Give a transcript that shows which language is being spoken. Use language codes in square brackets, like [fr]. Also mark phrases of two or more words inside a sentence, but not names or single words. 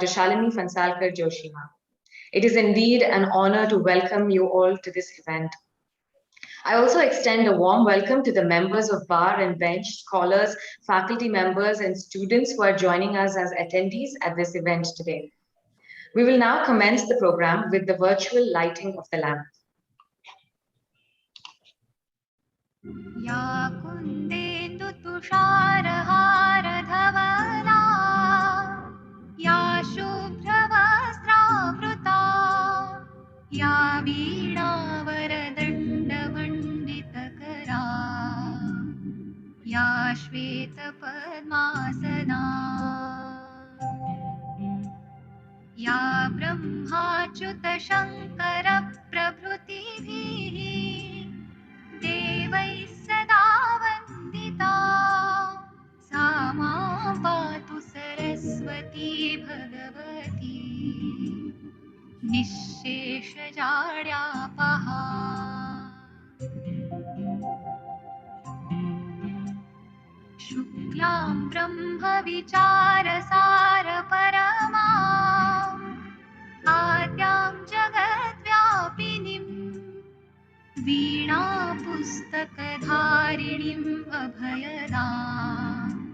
[en] Shalini Phansalkar-Joshi. It is indeed an honor to welcome you all to this event. I also extend a warm welcome to the members of bar and bench, scholars, faculty members, and students who are joining us as attendees at this event today. We will now commence the program with the virtual lighting of the lamp. [sa] या कुन्देन्दु तुषारहार धवला, या शुभ्रवस्त्रावृता, या वीणा वरदण्ड वन्दितकरा, या श्वेत पद्मासना, या ब्रह्माच्युत शंकर प्रभृतिभिः देवैः सदा वन्दिता सा मां पातु सरस्वती भगवती निःशेषजाड्यापहा शुक्लां ब्रह्मविचारसारपरमा आद्यां जगद्व्यापिनीम् वीणा पुस्तकधारिणीम् अभयदाम्